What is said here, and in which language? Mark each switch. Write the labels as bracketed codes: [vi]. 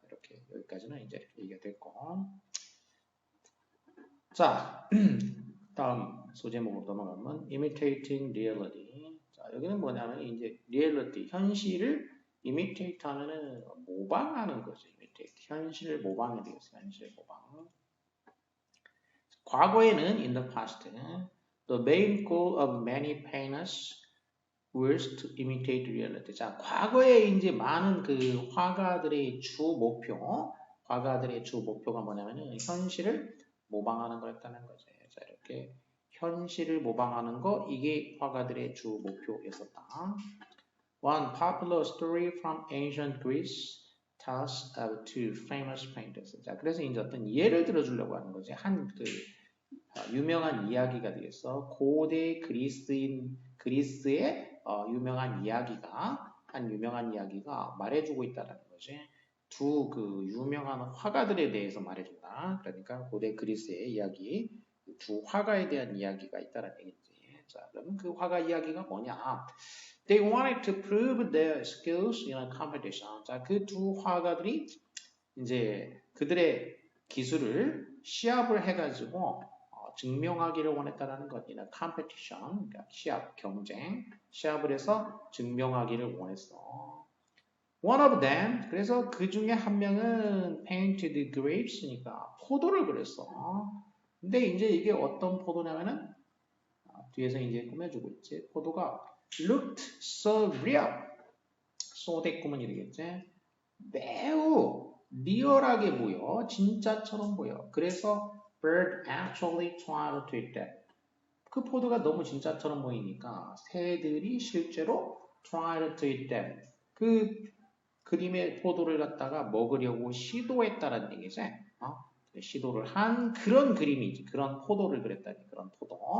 [ko] 이렇게 여기까지는 이제 이렇게 얘기가 됐고 자 다음 소제목으로 넘어가면 [en] imitating reality. [ko] 자 여기는 뭐냐면 이제 reality 현실을 imitate 하면은 모방하는 거죠. imitate 현실을 모방이 되겠어요. 현실 모방. 과거에는 [en] in the past, the main goal of many painters was to imitate reality. [ko] 자, 과거에 이제 많은 그 화가들의 주 목표가 뭐냐면은 현실을 모방하는 거였다는 거죠. 자, 이렇게 현실을 모방하는 거 이게 화가들의 주 목표였었다. [en] One popular story from ancient Greece tells of two famous painters. [ko] 자, 그래서 이제 어떤 예를 들어주려고 하는 거지. 한 그 유명한 이야기가 되겠어. 고대 그리스의 유명한 이야기가 말해주고 있다는 거지. 두 그 유명한 화가들에 대해서 말해준다. 그러니까 고대 그리스의 이야기, 두 화가에 대한 이야기가 있다는 얘기지. 자, 그러면 그 화가 이야기가 뭐냐? [en] They wanted to prove their skills in a competition. [ko] 자, 그 두 화가들이 이제 그들의 기술을 시합을 해가지고 증명하기를 원했다는 것. [en] in a competition, [ko] 그러니까 시합을 해서 증명하기를 원했어. [en] One of them, [ko] 그래서 그 중에 한 명은 [en] painted grapes [ko] 니까 포도를 그렸어. 근데 이제 이게 어떤 포도냐면은 뒤에서 이제 꾸며주고 있지. 포도가 [en] looked so real. [ko] so 대꾸면 이러겠지. 매우 리얼하게 보여. 진짜처럼 보여. 그래서 [en] bird actually tried to eat that. [ko] 그 포도가 너무 진짜처럼 보이니까 새들이 실제로 [en] tried to eat that. [ko] 그 그림의 포도를 갖다가 먹으려고 시도했다는 얘기지. 시도를 한 그런 그림이지. 그런 포도를 그렸다니. 그런 포도.